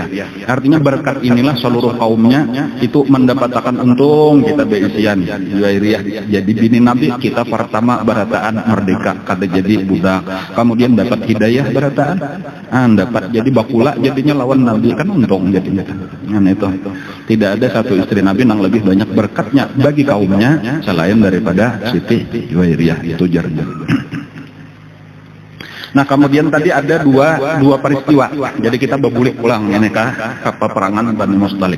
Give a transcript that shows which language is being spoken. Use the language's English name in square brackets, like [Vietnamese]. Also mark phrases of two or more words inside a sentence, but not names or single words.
[Banjar] Artinya berkat inilah seluruh kaumnya itu mendapatkan untung, kita beisian Juwairiyah jadi bini Nabi, kita pertama berataan merdeka kada jadi budak, kemudian dapat hidayah berataan, dapat jadi bakula jadinya lawan Nabi, kan untung jadinya. Itu tidak ada satu istri Nabi yang lebih banyak berkatnya bagi kaumnya selain daripada Siti Juwairiyah itu jarnya. Nah kemudian tadi ada dua peristiwa, jadi kita berbulik pulang ini ke peperangan Bani Mustalik.